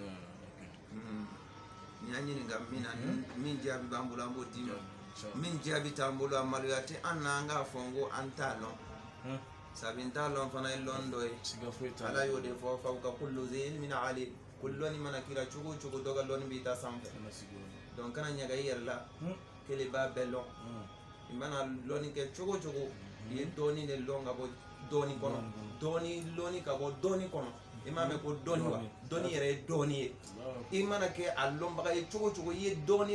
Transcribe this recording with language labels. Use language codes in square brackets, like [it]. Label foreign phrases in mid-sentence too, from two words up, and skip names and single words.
[bm] ni y'an ɲininka min na min jaabi b'an bolo an b'o d'i ma min jaabi t'an bolo a maloya tɛ an na an k'a fɔ n ko an t'a lɔn sabi n t'a lɔn fana ye lɔn dɔ ye ala y'o de fɔ [ar] فوق كل ذي علم عليم [bm] ko lɔnni mana kira cogo o cogo dɔ ka lɔnni b'i ta sanfɛ donc kana ɲaga i yɛrɛ la kelen b'a bɛɛ lɔn i mana lɔnni kɛ cogo o cogo i ye dɔɔni de lɔn ka bɔ dɔɔni kɔnɔ dɔɔni lɔnni ka bɔ dɔɔni kɔnɔ i m'a mɛn ko dɔɔni wa dɔɔni yɛrɛ ye dɔɔni ye i mana kɛ a lɔnbaga ye cogo o cogo i ye dɔɔni